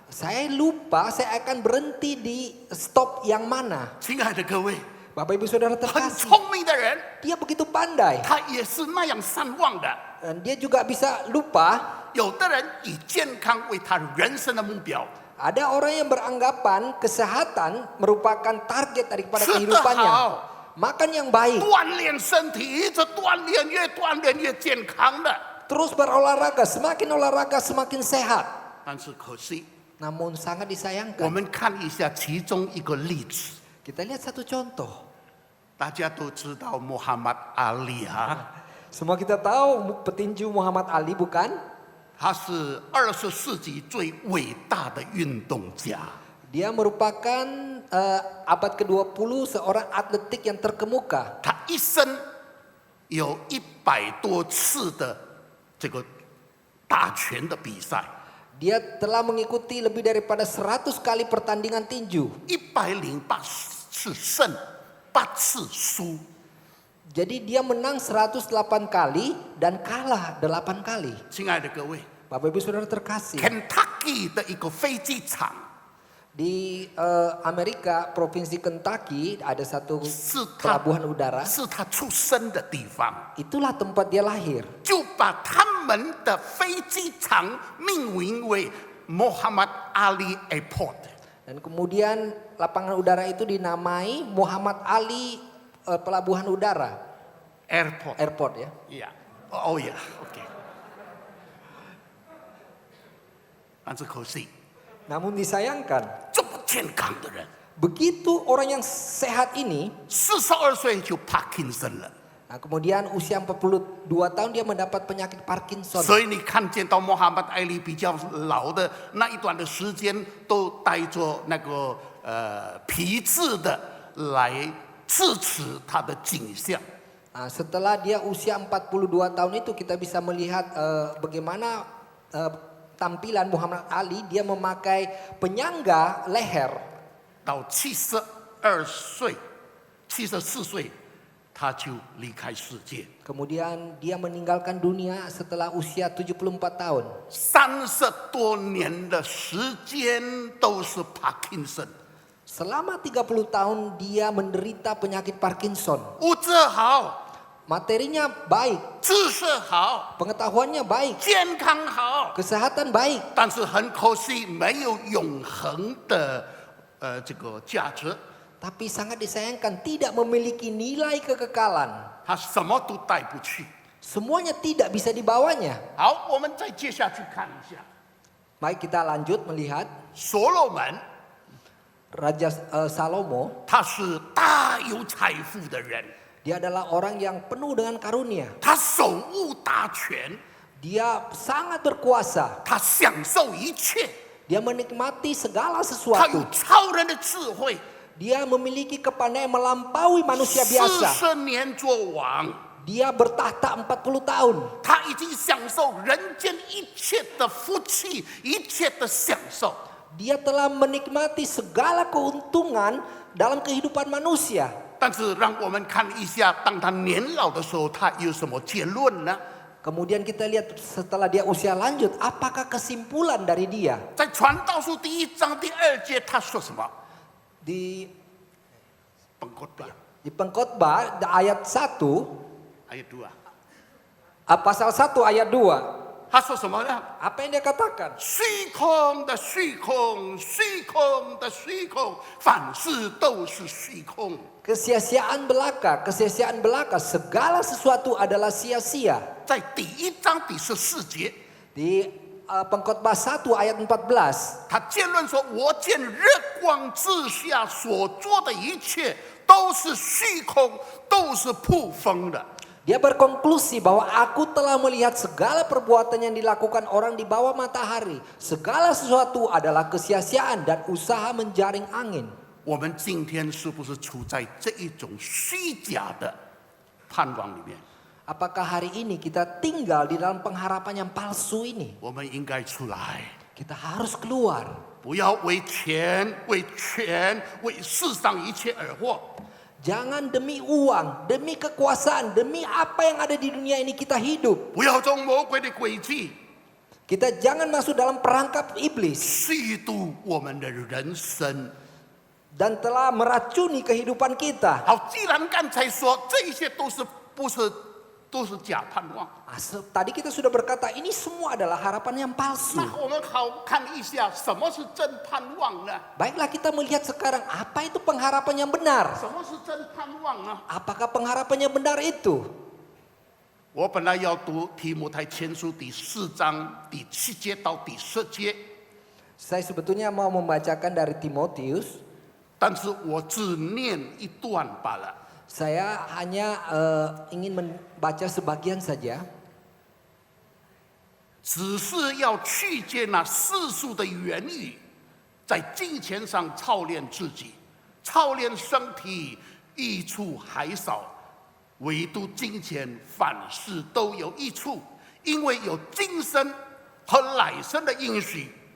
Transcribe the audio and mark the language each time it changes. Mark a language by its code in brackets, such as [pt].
[id] Saya lupa saya akan berhenti di stop yang mana. [zh] 亲爱的各位， [id] Bapak Ibu Saudara [zh] 很 [id] terkasih, [zh] 聪明的人， [id] dia begitu pandai. [zh] 他也是那样善忘的。 [id] Dan dia juga bisa lupa. [zh] 有的人以健康为他人生的目标， [id] Ada orang yang beranggapan kesehatan merupakan target daripada [zh] 吃得 [id] kehidupannya. [zh] 好， [id] Makan yang baik, [zh] 锻炼身体，一直锻炼，越锻炼越健康的。 [id] terus berolahraga, semakin olahraga semakin sehat. [zh] 但是可惜， [id] Namun sangat [zh] 我 [id] disayangkan. [zh] 们看一下其中一个例子， [id] Kita lihat satu contoh. [zh] 大家都知道穆罕默德阿里啊， [id] Semua kita tahu petinju Muhammad Ali, bukan? [zh] 他是20世纪最伟大的运动家。 [id] Dia merupakan abad ke-20 seorang atletik yang terkemuka. [zh] 他一生有100多次的这个打拳的比赛， [id] Dia telah mengikuti lebih daripada 100 kali pertandingan tinju. [zh] 108次胜，8次输。 [id] Jadi dia menang 108 kali dan kalah 8 kali. [zh] 亲爱的各位 [id] Bapak Ibu Saudara terkasih. [zh] ，Kentucky 的一个飞机场 [id] Di Amerika, Provinsi Kentucky ada satu [zh] 是他 [id] pelabuhan udara. [zh] 是他出生的地方， [id] Itulah tempat dia lahir. [zh] 就把他们的飞机场命名为 Muhammad Ali Airport。 [id] Dan kemudian lapangan udara itu dinamai Muhammad Ali Pelabuhan Udara [en] Airport， [id] ya. 呀，哦呀 ，OK。 [zh] 但是可惜， [id] Namun disayangkan [zh] 这么健康的人， [id] Begitu orang yang sehat ini, [zh] 42岁就 Parkinson 了。 [id] nah kemudian usia 42 tahun dia mendapat penyakit Parkinson. [zh] 所以你看见到穆罕默德·艾利比较老的那一段的时间，都带着那个皮质的来支持他的景象。 [id] Nah, setelah dia usia 42 tahun itu kita bisa melihat bagaimana tampilan Muhammad Ali, dia memakai penyangga leher. [zh] 到72岁、74岁，他就离开世界。 [id] Kemudian dia meninggalkan dunia setelah usia 74 tahun. [zh] 30多年的时间都是 Parkinson。 [id] Selama 30 tahun dia menderita penyakit Parkinson. [zh] 物质好， [id] Materinya baik, [zh] 知识好， [id] pengetahuannya baik, [zh] 健康好， [id] kesehatan baik. [zh] 但是很可惜没有永恒的这个价值。 [id] Tapi sangat disayangkan tidak memiliki nilai kekekalan. [zh] 他什么都带不去。 [id] Semuanya tidak bisa dibawanya. [zh] 好，我们再接下去看一下， [id] Baik, kita lanjut melihat [zh] 所罗门， [id] Raja Salomo. [zh] 他是大有财富的人， [id] Dia adalah orang yang penuh dengan karunia. [zh] 他手握大权， [id] Dia sangat berkuasa. [zh] 他享受一切， [id] Dia menikmati segala [zh] 他 [id] sesuatu. [zh] 有超人的智慧， [id] Dia memiliki kepandaian melampaui manusia biasa. [zh] 40年做王， [id] Dia bertahta 40 tahun. [zh] 他已经享受人间一切的福气，一切的享受。 [id] Dia telah menikmati segala keuntungan dalam kehidupan manusia. [zh] 但是让我们看一下，当他年老的时候，他有什么结论呢？ [id] Kemudian kita lihat setelah dia usia lanjut, apakah kesimpulan dari dia? [zh] 在传道书第1章第2节，他说什么？ [id] Di Pengkhotbah Pengkhotbah ayat 1, ayat 2， pasal 1 ayat 2. [zh] 他说什么呢？ [id] Apa yang dia katakan? [zh] 虚空的虚空，虚空的虚空，凡事都是虚空。 [id] Kesia-siaan belaka, segala sesuatu adalah sia-sia. [zh] 在第1章第14节， [id] Di Pengkhotbah 1 ayat 14, [zh] 他结论说：“我见日光之下所做的一切都是虚空，都是扑风的。” [id] dia berkonklusi bahwa aku telah melihat segala perbuatan yang dilakukan orang di bawah matahari. Segala sesuatu adalah kesia-siaan dan usaha menjaring angin. [zh] 我们今天是不是处在这一种虚假的盼望里面？ [id] Apakah hari ini kita tinggal di dalam pengharapan yang palsu ini? [zh] 我们应该出来， [id] Kita harus keluar. [zh] 不要为钱、为权、为世上一切而活。 [id] Jangan demi uang, demi kekuasaan, demi apa yang ada di dunia ini kita hidup. [zh] 不要中魔鬼的诡计， [id] Kita jangan masuk dalam perangkap iblis [zh] 虚度我们的人生。 [id] dan telah meracuni kehidupan kita. [zh] 好，既然刚才说这一些都是假盼望， [id] Tadi kita sudah berkata ini semua adalah harapan yang palsu. [zh] 那我们好看一下什么是真盼望呢？ [id] Baiklah kita melihat sekarang apa itu pengharapan yang benar. [zh] 什么是真盼望呢？ [id] Apakah pengharapan yang benar itu? [zh] 我本来要读提摩太前书第4章第7节到第10节， [id] Saya sebetulnya mau membacakan dari Timotius. [zh] 但是我只念一段罢了。 [id] Saya hanya ingin membaca sebagian saja. [zh] 只是要去见那世俗的言语，在金钱上操练自己，操练身体，益处还少；唯独金钱，凡事都有益处，因为有今生和来生的应许。